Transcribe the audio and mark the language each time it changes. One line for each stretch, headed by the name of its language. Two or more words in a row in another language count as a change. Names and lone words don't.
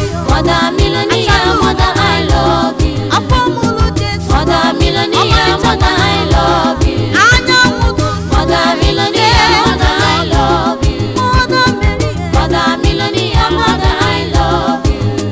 English: Mother Millionaire, mother, I love you.
Igbo: Afọ mụrụ Jesu.
English: Mother Millionaire, mother, I love you.
Igbo: Anyanwụ ụtụtụ.
English: Mother Millionaire, mother, I love you. Mother Mary. Mother Millionaire, mother, I love you.